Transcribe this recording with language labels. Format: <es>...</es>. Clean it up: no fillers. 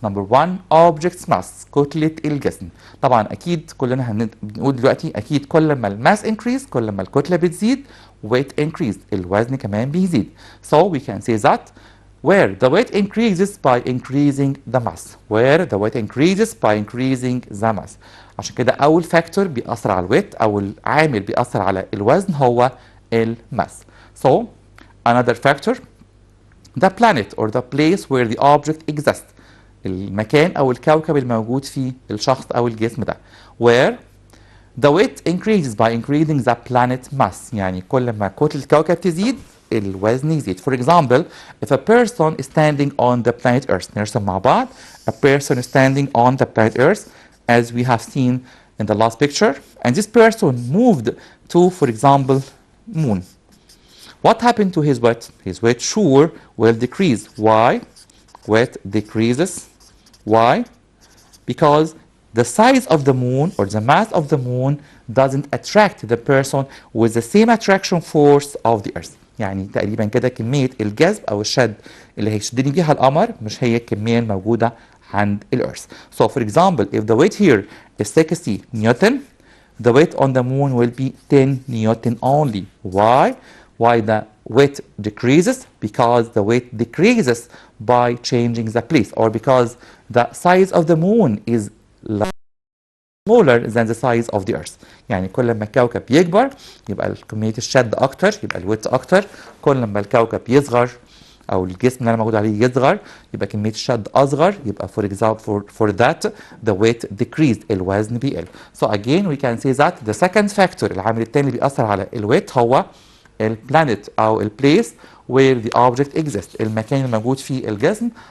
<en>number 1 object's mass،</en> <ar>كتلة الجسم. طبعا اكيد كلنا بنقول دلوقتي اكيد كل ما الماس increase كل ما الكتلة بتزيد</ar> <en>weight increase،</en> <ar>الوزن كمان بيزيد.</ar> <en>So we can say that where the weight increases by increasing the mass. where the weight increases by increasing the mass.</en> <ar>عشان كده أول فاكتور بيأثر على الويت أو العامل بيأثر على الوزن هو الماس.</ar> <en>So another factor the planet or the place where the object exists،</en> <ar>المكان أو الكوكب الموجود فيه الشخص أو الجسم ده.</ar> <en>where the weight increases by increasing the planet mass،</en> <ar>يعني كل ما كتلة الكوكب تزيد الوزن يزيد.</ar> <en>For example if a person is standing on the planet Earth،</en> <ar>نرسم مع بعض</ar> <en>a person is standing on the planet Earth as we have seen in the last picture, and this person moved to for example moon. What happened to his weight? His weight sure will decrease. Why? Weight decreases. Why? Because the size of the moon or the mass of the moon doesn't attract the person with the same attraction force of the earth.</en> <ar>يعني تقريبا كده كمية الجذب أو الشد اللي هيشدني بيها القمر مش هي الكمية الموجودة عند الأرث.</ar> <en>So for example if the weight here is 60 Newton the weight on the moon will be 10 Newton only. Why? Why the weight decreases? Because the weight decreases by changing the place, or because the size of the moon is smaller than the size of the earth.</en> <ar>يعني كل ما الكوكب يكبر يبقى كمية الشد أكتر، يبقى الويت أكتر. كل ما الكوكب يصغر او الجسم اللي انا موجود عليه يصغر يبقى كميه الشد اصغر، يبقى</ar> <en>for example for that the weight decreased،</en> <ar>الوزن بيقل.</ar> <en>So again we can say that the second factor،</en> <ar>العامل الثاني اللي بيأثر على الويت هو البلانيت او البليس</ar> <en>where the object exists،</en> <ar>المكان الموجود فيه الجسم.</ar>